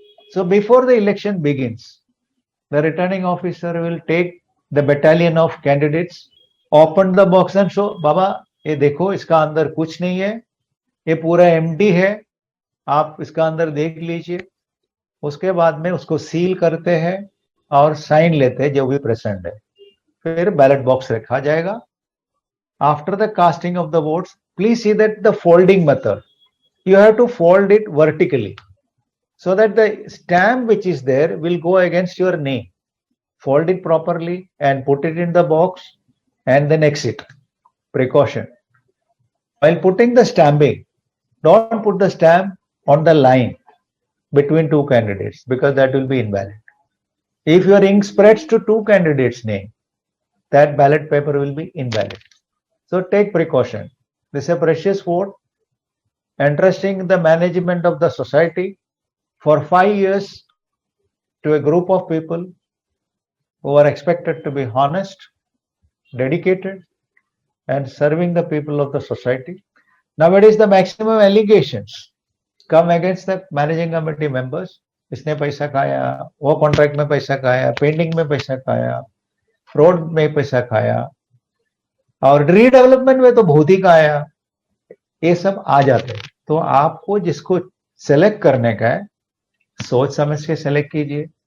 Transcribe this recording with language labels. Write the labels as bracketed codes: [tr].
[en] So before the election begins, the returning officer will take the battalion of candidates, open the box and show, Baba, [hi] ये देखो इसका अंदर कुछ नहीं है, ये पूरा एम्प्टी है, आप इसका अंदर देख लीजिए. उसके बाद में उसको सील करते हैं और साइन लेते हैं जो भी प्रेजेंट है. फिर बैलेट बॉक्स रखा जाएगा. [en] After the casting of the votes, please see that the folding method, you have to fold it vertically so that the stamp which is there will go against your name. Fold it properly and put it in the box and then exit. Precaution. While putting the stamping, don't put the stamp on the line. between two candidates, because that will be invalid. If your ink spreads to two candidates' name, that ballot paper will be invalid. So take precaution. This is a precious vote, entrusting the management of the society for 5 years to a group of people who are expected to be honest, dedicated, and serving the people of the society. Nowadays, the maximum allegations come against the managing committee members. [hi] इसने पैसा खाया, वो contract में पैसा खाया, pending में पैसा खाया, फ्रॉड में पैसा खाया, और रीडेवलपमेंट में तो बहुत ही खाया. ये सब आ जाते हैं. तो आपको जिसको सेलेक्ट करने का है, सोच समझ के सेलेक्ट कीजिए.